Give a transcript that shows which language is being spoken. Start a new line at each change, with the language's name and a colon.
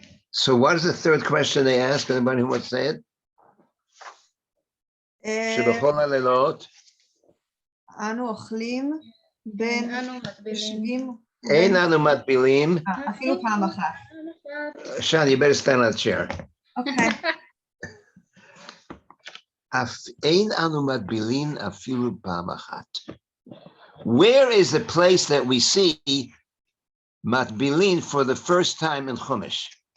English: So what is the third question they ask? Anybody who wants to say it?
Hebrew: שבכל הלילות. אנו אוכלים בין יושבים. אין אנו מטבילים. אפילו פעם אחת.
English: Shani, you better stand on the chair. Okay.
Hebrew: אין אנו מטבילים אפילו פעם אחת.
English: Where is the place that we see matbilin for the first time in Chumash?